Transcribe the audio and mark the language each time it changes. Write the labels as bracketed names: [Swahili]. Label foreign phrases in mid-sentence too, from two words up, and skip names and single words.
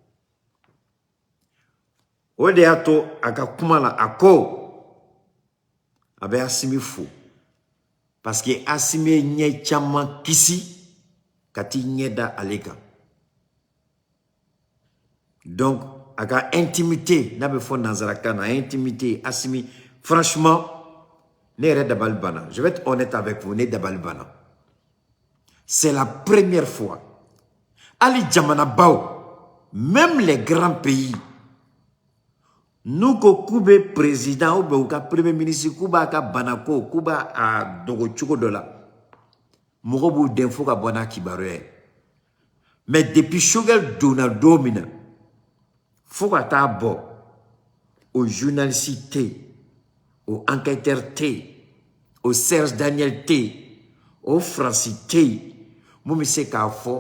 [Bambara] o de y'a to a ka kuma la a ko a bɛ Asimi fo [French] parce que [Bambara] Asimi ye ɲɛ caman kisi ka t'i ɲɛ da ale kan donc a ka intimité n'a bɛ fɔ nanzarakan na intimité Asimi franchement ne yɛrɛ dabali banna [French] je vais être honnête avec vous [Bambara] ne dabali banna [French] c'est la première fois [Bambara] ali jamana baw [French] même les grands pays nous [Bambara] ko k'u bɛ président [French] ou bien [Bambara] u ka [French] premier ministre [Bambara] k'u b'a ka banako k'u b'a a dogo cogo dɔ la mɔgɔ b'u den fo ka bɔ n'a kibaruya ye [French] mais depuis [Bambara] Shogel donna don min na fo ka taa bɔ o journaliste tɛ yen o enquêteur tɛ yen o Serge Daniel tɛ yen o Fransi tɛ yen mun bɛ se k'a fɔ